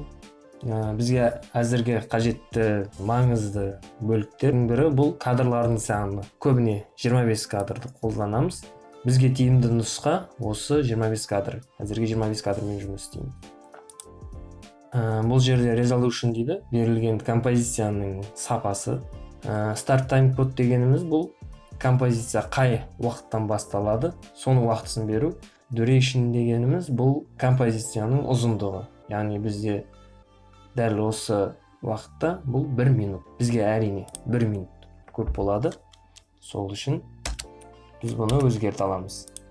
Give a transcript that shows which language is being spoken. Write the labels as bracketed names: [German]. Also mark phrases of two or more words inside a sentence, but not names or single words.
[Kazakh] Бізге әзірге қажетті маңызды бөліктердің бірі бұл кадрлардың саны. Көбіне 25 кадрды қолданамыз. Бізге тиімді нұсқа осы 25 кадр. Әзірге 25 кадрмен жұмыс істеймін. Бұл жерде resolution дейді, берілген композицияның сапасы. [English] Start time code [Kazakh] дегеніміз бұл композиция қай уақыттан басталады, соның уақытысын беру. Duration дегеніміз бұл композицияның ұзындығы. Яғни бізде дәл осы уақытта бұл 1 минут. Бізге әрине 1 минут көп болады. Сол үшін біз бұны өзгерте аламыз.